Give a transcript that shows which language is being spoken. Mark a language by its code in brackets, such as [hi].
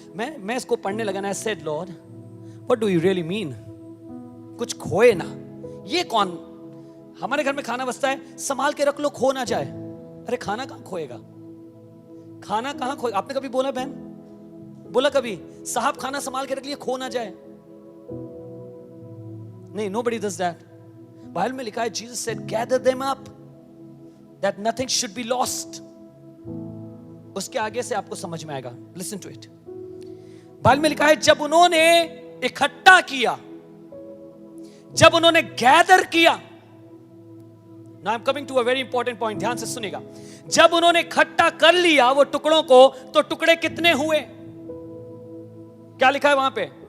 [hi] मैं इसको पढ़ने लगा ना, [en] said Lord what do you really mean, [hi] कुछ खोए ना। ये कौन, हमारे घर में खाना बचता है, संभाल के रख लो, खो ना जाए। अरे खाना कहां खोएगा, खाना कहां खोएगा? आपने कभी बोला बहन, बोला कभी साहब खाना संभाल के रख लिया खो ना जाए? नहीं, [en] nobody does that. [hi] बाइबल में लिखा है [en] Jesus said gather them up that nothing should be lost. [hi] उसके आगे से आपको समझ में आएगा, [en] Listen to it. [hi] बाइबल में लिखा है जब उन्होंने इकट्ठा किया, जब उन्होंने गैदर किया। [en] now I am coming to a very important point, [hi] ध्यान से सुनिएगा। जब उन्होंने इकट्ठा कर लिया वो टुकड़ों को, तो टुकड़े कितने हुए? क्या लिखा है वहां पे?